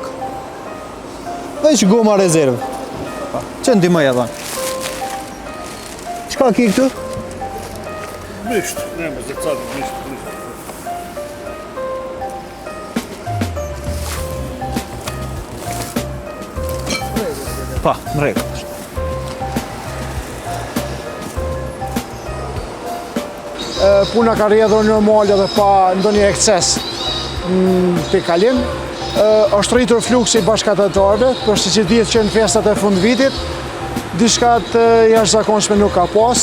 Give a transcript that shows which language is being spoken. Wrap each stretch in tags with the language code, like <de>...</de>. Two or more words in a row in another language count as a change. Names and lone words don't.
<sq>Veç goma rezervë. Që ndimoj edhe? Qka ki këtu?</sq> <sr>Ništa, nema za sad ništa.</sr> <sq>Pa, në rregull. Puna ka rrjedhur normale dhe pa ndonjë ekces në kalim. Është rritur fluksi bashkëtatarëve, përse që dihet që në festat e fund vitit diçka të jashtëzakonshme nuk ka pas.</sq>